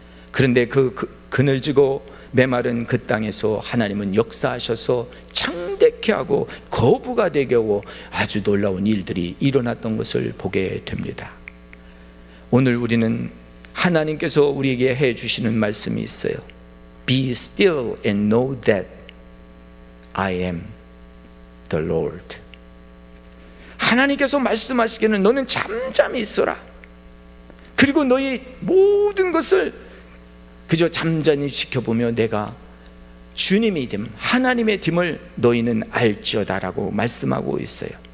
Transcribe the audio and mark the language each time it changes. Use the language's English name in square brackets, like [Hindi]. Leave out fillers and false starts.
[Korean] 그런데 그 그늘지고 메마른 그 땅에서 하나님은 역사하셔서 창대케 하고 거부가 되게 하고 아주 놀라운 일들이 일어났던 것을 보게 됩니다. 오늘 우리는 하나님께서 우리에게 해주시는 말씀이 있어요. [English] Be still and know that I am the Lord. [Korean] 하나님께서 말씀하시기는 너는 잠잠히 있어라. 그리고 너희 모든 것을 그저 잠잠히 지켜보며 내가 주님이 됨, 하나님의 됨을 너희는 알지어다라고 말씀하고 있어요.